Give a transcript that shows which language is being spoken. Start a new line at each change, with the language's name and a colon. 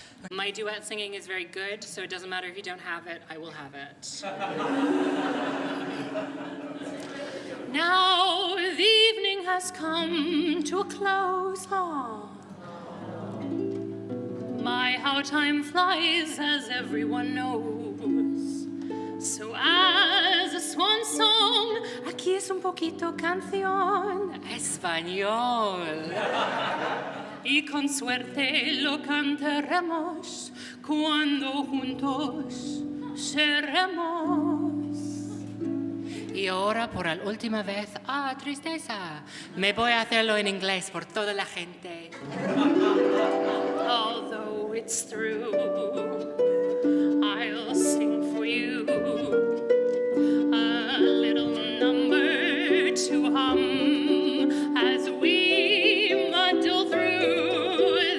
English: My duet singing is very good, so it doesn't matter if you don't have it, I will have it. Now the evening has come to a close. My, how time flies, as everyone knows. So as a swan song,
Spanish: aquí es un poquito canción español. Y con suerte lo cantaremos cuando juntos seremos. Y ahora, por la última vez, tristeza, me voy a hacerlo en inglés por toda la gente.
English: Although it's through, I'll sing for you a little number to hum as we muddle through.